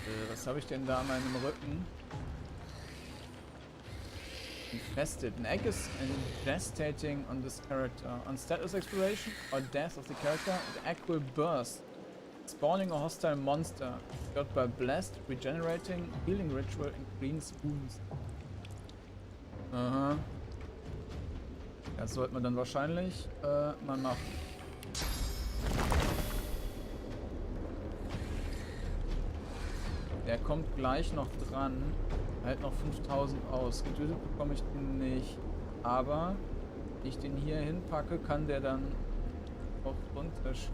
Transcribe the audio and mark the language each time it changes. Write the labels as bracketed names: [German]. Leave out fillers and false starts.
[German] Was habe ich denn da an meinem Rücken? [English] Infested. An egg is ingestating on this character. On status expiration or death of the character, the egg will burst, spawning a hostile monster. Got by blessed, regenerating, healing ritual, and cleans wounds. Aha. [German] Das sollte man dann wahrscheinlich mal machen. Der kommt gleich noch dran. Halt noch 5000 aus. Getötet bekomme ich den nicht. Aber wenn ich den hier hinpacke, kann der dann auch runter.